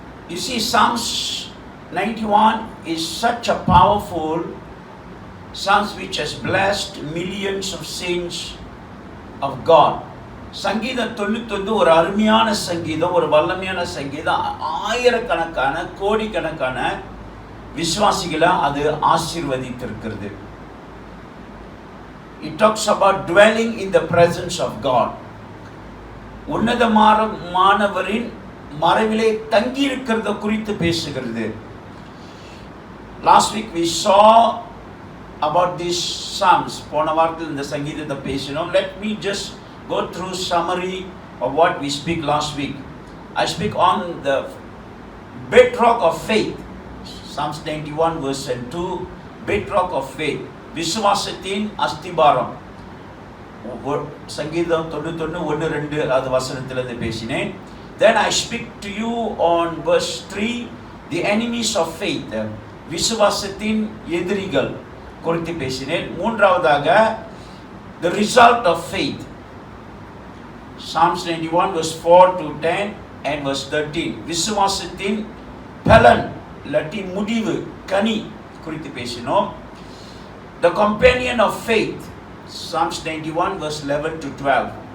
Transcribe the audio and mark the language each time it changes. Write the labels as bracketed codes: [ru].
[en] You see, Psalms 91 is such a powerful Psalms which has blessed millions of saints of God. [ta] சங்கீதம் 91 ஒரு அருமையான சங்கீதம், ஒரு வல்லமையான சங்கீதம். ஆயிரக்கணக்கான கோடிக்கணக்கான விசுவாசிகளை அது ஆசீர்வதித்திருக்கிறது. [en] It talks about dwelling in the presence of God. [ta] உன்னதமானவரின் மறைவிலே தங்கி இருக்கிறத குறித்து பேசுகிறது. [en] Last week we saw about these psalms. [ta] போன வாரத்தில் இந்த சங்கீதத்தை பேசினோம். [en] Let me just go through summary of what we speak last week. I speak on the bedrock of faith. Psalms 91 verse 2, bedrock of faith. [ta] விசுவாசத்தின் அஸ்திபாரம். சங்கீதம் 91 1-2 அது வசனத்திலிருந்து பேசினேன். [en] Then I speak to you on verse 3, the enemies of faith. [ta] விசுவாசத்தின் எதிரிகள் குறித்து பேசினேன். மூன்றாவதாக [en] the result of faith. Psalms 91 verse 4 to 10 and verse 13. [ta] விசுவாசத்தின் பலன் இல்லாட்டி முடிவு கனி குறித்து பேசினோம். [en] The companion of faith, Psalms 91 verse 11 to 12.